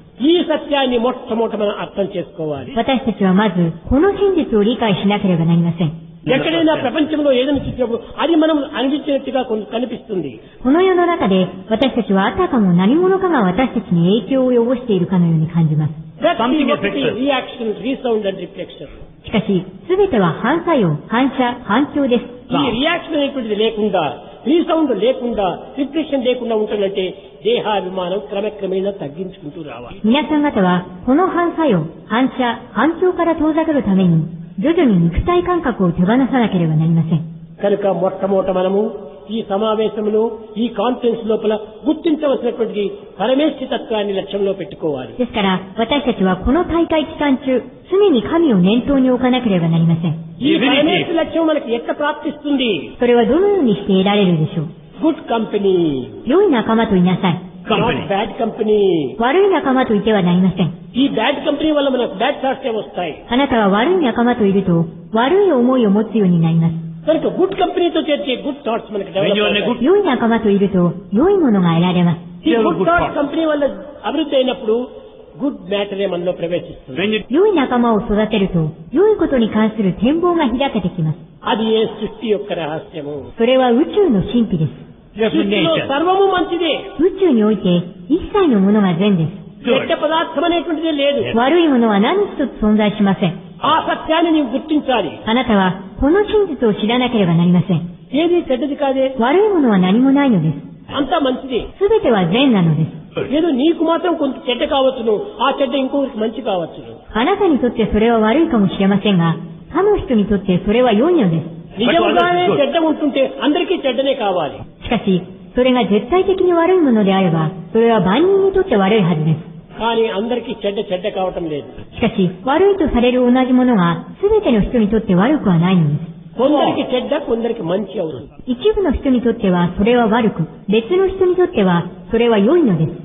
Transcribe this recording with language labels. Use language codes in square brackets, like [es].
[te] ఈ సత్యాన్ని మొట్టమొదట మనం అర్థం చేసుకోవాలి. [ja] 私たちはまず、この真実を理解しなければなりません。 [te] ఎక్కడైనా ప్రపంచంలో ఏదైనా చూసినప్పుడు అది మనం అనిపించినట్టుగా కనిపిస్తుంది. [ja] この世の中で、私たちはあたかも何者かが私たちに影響を及ぼしているかのように感じます。 [en] Something affects. [ja] リアクション、リサウンド、リフレクション。しかし、すべては反作用、反射、反響です。 [te] ఈ రియాక్షన్ అనేటువంటిది లేకుండా, రీసౌండ్ లేకుండా, రిఫ్లెక్షన్ లేకుండా ఉంటుందంటే దేహాభిమానం క్రమక్రమేణా తగ్గించుకుంటూ రావాలి. [ja] 皆さん方は、この反作用、反射、反響から遠ざかるために、徐々に肉体感覚を手放さなければなりません。 [te] కనుక మొట్టమొదట మనము ఈ సమావేశంలో ఈ కాన్ఫరెన్స్ లోపల గుర్తించవలసినటువంటి పరమేశ్వర తత్వాన్ని లక్ష్యంలో పెట్టుకోవాలి. [ja] ですから、私たちはこの大会期間中、常に神を念頭に置かなければなりません。 [te] ఈ పరమేశ్వర లక్ష్యం మనకి ఎట్లా ప్రాప్తిస్తుంది? [ja] それはどのようにして得られるでしょう。 [en] good company, [ja] 良い仲間といなさい。 [en] Not bad company. [ja] 悪い仲間といてはなりません。 [te] ఈ బ్యాడ్ కంపెనీ వల్ల మనకు బ్యాడ్ థాట్స్ వస్తాయి. [ja] あなたは悪い仲間といると、悪い思いを持つようになります。 [te] కనుక గుడ్ కంపెనీతో చేర్చే గుడ్ థాట్స్ మనకి [en] When you are in a develop good- [ja] 良い仲間といると、良いものが得られます。 [te] ఈ [en] Good good thoughts thoughts. [te] Company వల్ల అభివృద్ధి అయినప్పుడు గుడ్ మ్యాటరే మనలో ప్రవేశిస్తుంది. [en] When you [ja] 良い仲間を育てると、良いことに関する展望が開けてきます。 [te] అది ఏ సృష్టి యొక్క రహస్యము. [ja] それは宇宙の神秘です。 [te] సృష్టిలో [en] definition. [te] సర్వము మంచిదే. [ja] 宇宙において、一切のものが善です。 [te] చెడ్డ పదార్థం అనేటువంటిదే లేదు. [ja] 悪いものは何一つ存在しません。 [te] ఆ సత్యాన్ని నీవు గుర్తించాలి. [ja] あなたは、この真実を知らなければなりません。 [te] ఏది చెడ్డది కాదే, [ja] 悪いものは何もないのです。 [te] అంతా మంచిదే. [ja] すべては善なのです。 [te] ఏదో నీకు మాత్రం కొంత చెడ్డ కావచ్చును, ఆ చెడ్డ ఇంకొకరికి మంచి కావచ్చును. [ja] あなたにとってそれは悪いかもしれませんが、他の人にとってそれは良いのです。 [te] నిజంగానే చెడ్డ ఉంటుంటే అందరికీ చెడ్డనే కావాలి. [ja] しかし、それが絶対的に悪いものであれば、それは万人にとって悪いはずです。 [te] కానీ అందరికీ చెడ్డ కావటం లేదు. [ja] しかし、悪いとされる同じものが、すべての人にとって悪くはないのです。 [te] కొందరికి చెడ్డ, కొందరికి మంచి అవుతుంది. [ja] 一部の人にとってはそれは悪く、別の人にとってはそれは良いのです。